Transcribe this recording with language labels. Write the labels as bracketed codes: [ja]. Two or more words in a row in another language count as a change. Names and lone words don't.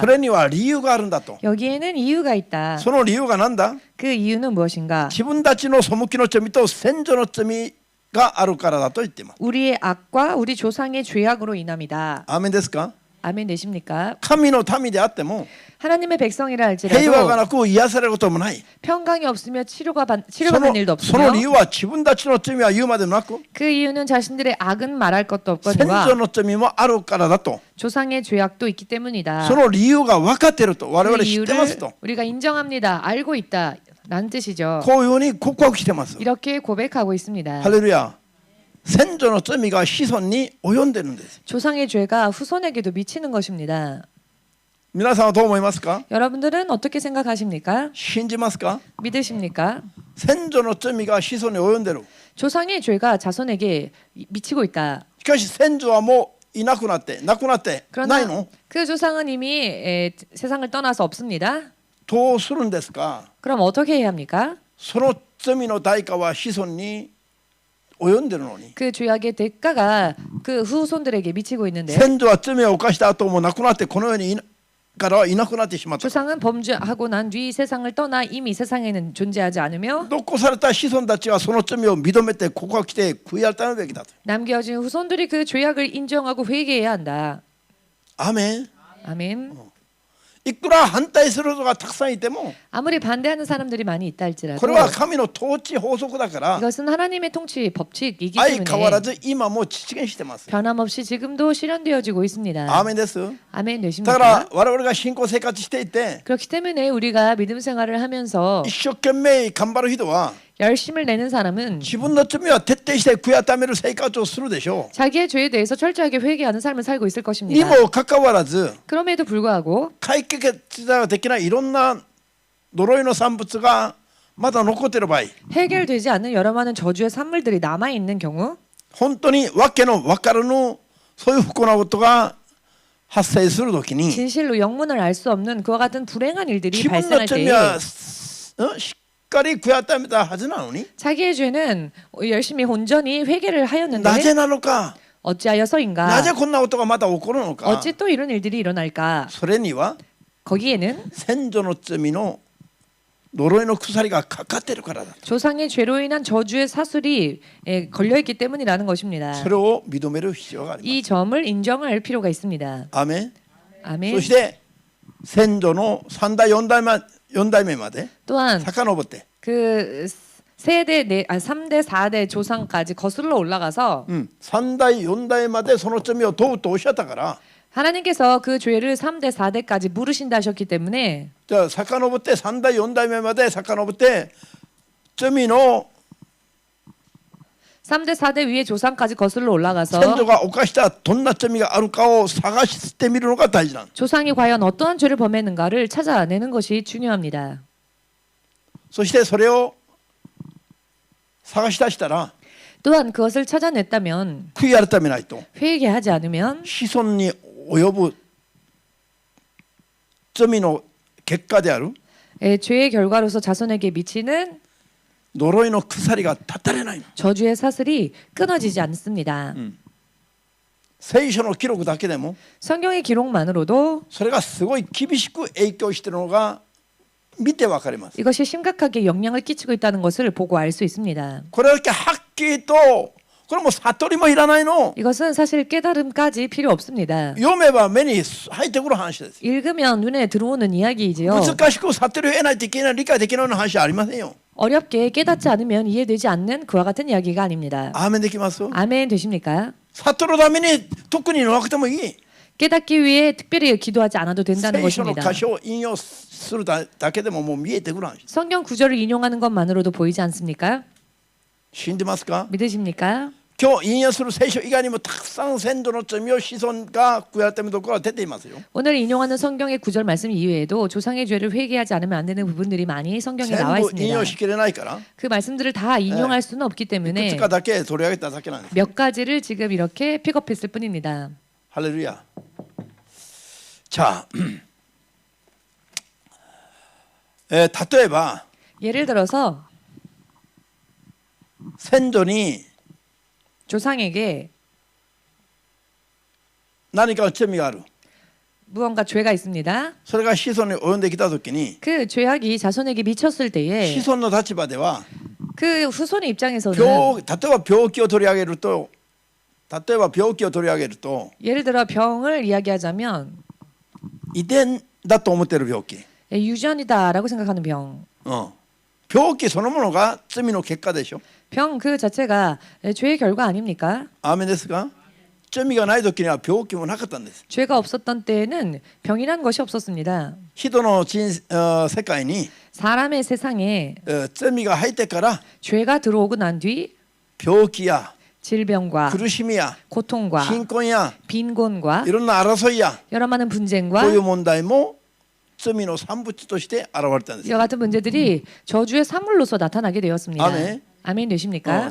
[ja] それには理由があるんだと。 [ko] 여기에는 이유가 있다. [ja] その理由がなんだ。 [ko] 그 이유는 무엇인가? [ja] 自分たちの背きの罪と先祖の罪があるからだと言っています。 [ko] 우리의 악과 우리 조상의 죄악으로 인함이다. [ja] アーメンですか。 [ko] 아멘 되십니까? [ja] 神の民であっても [ko] 하나님의 백성이라 [ja] 平和が [ko] 할지라도 [ja] なく癒されることもない。 [ko] 평강이 없으며 치료받는 일도 [ja] その理 [ko] 없으며 [ja] 由は自分たちの罪は言うまでもなく [ko] 그 이유는 자신들의 악은 말할 것도 [ja] 先祖 [ko] 없거니와 [ja] の罪もあるからだと。 [ko] 조상의 죄악도 있기 때문이다. [ja] その理由が分かっていると。我 [ko] 그 [ja] 々知ってます [ko] 이유를 [ja] と。 [ko] 우리가 인정합니다. 알고 있다. 라는 뜻이죠. [ja] こういうふうに告白してます。 [ko] 이렇게 고백하고 있습니다. [ja] ハレルヤ。先祖の罪が子孫に及んでるんです。 [ko] 조상의 죄가 후손에게도 미치는 것입니다. [ja] 皆さんはどう思いますか。 [ko] 여러분들은 어떻게 생각하십니까? [ja] 信じますか。 [ko] 믿으십니까? [ja] 先祖の罪が子孫に及んでる。 [ko] 조상의 죄가 자손에게 미치고 있다. [ja] しかし先祖はもういなくなって亡くなってない [ko] 그러나 [ja] の。 [ko] 그 조상은 이미 세상을 떠나서 없습니다. [ja] どうするんですか。 [ko] 그럼 어떻게 해야 합니까? [ja] その罪の代価は子孫に及んでるのに。 [ko] 그 죄악의 대가가 그 후손들에게 미치고 있는데 [ja] 先祖は罪を犯した後も亡くなってこの世にからいなくなってしまった。 [ko] 조상은 범죄하고 난 뒤 세상을 떠나 이미 세상에는 존재하지 않으며 [ja] 残された子孫たちはその罪を認めて告白して悔い改めるべきだと。 [ko] 남겨진 후손들이 그 죄악을 인정하고 회개해야 한다. [ja] アーメン。 [ko] 아멘. [ja] いくら反対する人がたくさんいても [ko] 아무리 반대하는 사람들이 많이 있다 할지라도 [ja] これは神の統治法則だから [ko] 이것은 하나님의 통치 법칙이기 [ja] 相変わら [ko] 때문에 [ja] ず今も実現してます。 [ko] 변함없이 지금도 실현되어지고 있습니다. [ja] アーメンです。 [ko] 아멘 [ja] だから [ko] 되십니까? [ja] 我々が信仰生活していて [ko] 그렇기 때문에 우리가 믿음 생활을 하면서 [ja] 一生懸命頑張る人は [ko] 열심을 내는 사람은 [ja] 自分の罪は徹底して悔い改める生活をするでしょ [ko] 자기의 죄에 대해서 철저하게 회개하는 삶을 살고 있을 [ja] う。に [ko] 것입니다. [ja] もかかわらず [ko] 그럼에도 불구하고 [ja] 解決ができないいろんな呪いの産物がまだ残っている場合、 [ko] 해결되지 않는 여러 많은 저주의 산물들이 남아 있는 경우 [ja] 本当にわけのわからぬそういう不幸なことが発生するときに [ko] 진실로 영문을 알 수 없는 그와 같은 불행한 일들이 [ja] 自分の [ko] 발생할 [ja] 罪 [ko] 때에 [ja] はしっかり悔い改めたはずなのに [ko] 자기의 죄는 열심히 온전히 회개를 [ja] なぜ [ko] 하였는데 [ja] なのか、 [ko] 어찌하여서인가? [ja] なぜこんなことがまた起こるのか。 [ko] 어찌 또 이런 일들이 일어날까? [ja] それには [ko] 거기에는 [ja] 先祖の罪の呪いの鎖がかかってるからだ。 [ko] 조상의 죄로 인한 저주의 사슬이 걸려 있기 때문이라는 것입니다. [ja] それを認める必要があります。 [ko] 이 점을 인정할 필요가 있습니다. [ja] アーメン。 [ko] 아멘. [ja] そして先祖の3代4代目まで [ko] 또한 [ja] 遡って、 [ko] 그 세대 3대 4대 조상까지 거슬러 올라가서 [ja] 3 代4代までその罪を問うとおっしゃったから、 [ko] 하나님께서 그 죄를 3대 4대까지 물으신다 하셨기 때문에 [ja] じゃあ遡って3代4代目まで遡って罪の [ko] 3대 4대 위에 조상까지 거슬러 [ja] 先祖 [ko] 올라가서 [ja] が犯したどんな罪があるかを探してみるのが大事なの。 [ko] 조상이 과연 어떠한 죄를 범했는가를 찾아내는 것이 중요합니다. [ja] そしてそれを探し出したら [ko] 또한 그것을 찾아냈다면 [ja] 悔い改めないと [ko] 회개하지 않으면 [ja] 子孫に及ぶ罪の結果である [ko] 죄의 결과로서 자손에게 미치는 [ja] 呪いの鎖が断たれないの。 [ko] 저주의 사슬이 끊어지지 않습니다. [ja] 聖書の記録だけでも [ko] 성경의 기록만으로도 [ja] それがすごい厳しく影響しているのが見てわかります。 [ko] 이것이 심각하게 영향을 끼치고 있다는 것을 보고 알 수 있습니다. [ja] これだけはっきりとこれもう悟りもいらないの。 [ko] 이것은 사실 깨달음까지 필요 없습니다. [ja] 読めば目に入ってくる話です。 [ko] 읽으면 눈에 들어오는 이야기이지요. [ja] 難しく悟りを得ないといけない理解できないような話はありませんよ。 [ko] 어렵게 깨닫지 않으면 이해되지 않는 그와 같은 이야기가 아닙니다. [ja] アーメンできます。 [ko] 아멘 되십니까? [ja] 悟るために特になくてもいい。 [ko] 깨닫기 위해 특별히 기도하지 않아도 된다는 [ja] 聖書の [ko] 것입니다. [ja] 箇所を引用するだけでももう見えてくる話。 [ko] 성경 구절을 인용하는 것만으로도 보이지 않습니까? [ja] 信じますか？ [ko] 믿으십니까? [ja] 今日引用する聖書以外にもたくさん先祖の罪を子孫が悔い改めるところが出ていますよ。 [ko] 오늘 인용하는 성경의 구절 말씀 이외에도 조상의 죄를 회개하지 않으면 안 되는 부분들이 많이 성경에 [ja] 全 [ko] 나와 [ja] 部引 [ko] 있습니다. [ja] 用しきれないから [ko] 그 말씀들을 다 인용할 수는 없기 [ja] いく [ko] 때문에 [ja] つかだけ取り上げただけなんです。 [ko] 몇 가지를 지금 이렇게 픽업했을 뿐입니다. [ja] ハレルヤ。자、例えば [ko] 예를 들어서 [ja] 先祖に [ko] 조상에게 [ja] 何かの罪がある。 [ko] 무언가 죄가 있습니다. [ja] それが子孫に及んできたときに [ko] 그 죄악이 자손에게 미쳤을 때에 [ja] 子孫の立場では [ko] 그 후손의 입장에서는 [ja] 例えば病気を取り上げると [ko] 예를 들어 병을 이야기하자면 [ja] 遺伝だと思っている病気、 [ko] 유전이다라고 생각하는 병. [ja] 病気そのものが罪の結果でしょ。 [ko] 병 그 자체가 죄의 결과 아닙니까? [ja] アーメンですか？罪がない時には病気もなかったんです。 [ko] 죄가 없었던 때에는 병이란 것이 없었습니다. [ja] 人の世界に [ko] 사람의 세상에 [ja] 罪が入ってから [ko] 죄가 들어오고 난 뒤 [ja] 病気や [ko] 질병과 [ja] 苦しみや [ko] 고통과 [ja] 貧困や [ko] 빈곤과 [ja] いろんな争いや [ko] 여러 많은 [ja] こ [ko] 분쟁과 [ja] ういう問題も罪の産物として現れたんです。 [ko] 이와 같은 문제들이 저주의 사물로서 나타나게 되었습니다. 아멘. 아멘 되십니까?